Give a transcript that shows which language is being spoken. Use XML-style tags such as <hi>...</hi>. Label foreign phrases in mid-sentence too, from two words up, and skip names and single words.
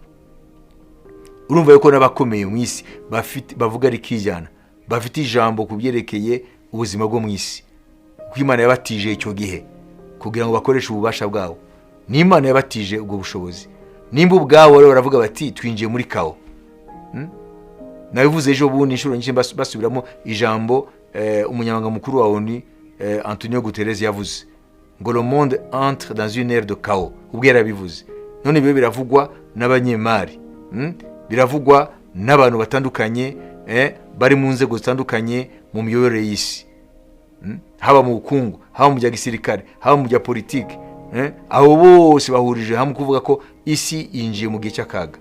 <rw>Urumva yuko n'abakomeye mu isi bavuga rikijyana, bafite ijambo ku byerekeye ubuzima bwo mu isi, kuko Imana yabatije icyo gihe kugira ngo bakoreshe ububasha bwabo. Ni Imana yabatije ubwo bushobozi. Nimba ubwabo rero baravuga bati twinjiye muri kao, nabivuze ejo bundi inshuro nyinshi basubiramo ijambo umunyamabanga mukuru wa ONU Antonio Guterres yavuze ngo</rw> <fr>le monde entre dans une ère de chaos.</fr> <rw>Ubwo yarabivuze. None bibe biravugwa n'abanyemari, biravugwa n'abantu batandukanye bari mu nzego zitandukanye mu miyoborere y'isi, haba mu bukungu, haba mu bya gisirikare, haba mu bya politiki, abo bose bahurije hamwe kuvuga ko isi yinjiye mu gihe cy'akaga.</rw>